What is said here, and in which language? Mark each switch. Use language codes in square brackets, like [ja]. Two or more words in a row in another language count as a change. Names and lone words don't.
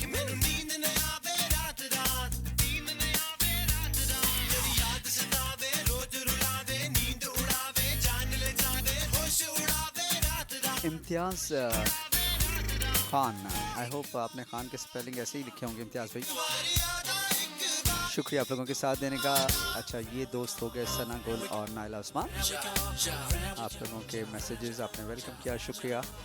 [pa] مینوں نیند نہ آوے رات رات، نیند نہ آوے رات رات. تیری یاد ستاوے، روز رلاوے، نیند اڈاوے، جان لے جاوے، ہوش اڈاوے رات رات. [ur] امتیاز خان, [en] I hope [ur] آپ نے خان کے سپیلنگ ایسے ہی لکھے ہوں گے امتیاز بھائی. تمہاری یاد ایک بار شکریہ آپ لوگوں کے ساتھ دینے کا۔ اچھا، یہ دوست ہو گئے ثنا گل اور نائلہ عثمان. آپ لوگوں کے میسجز آپ نے ویلکم کیا، شکریہ.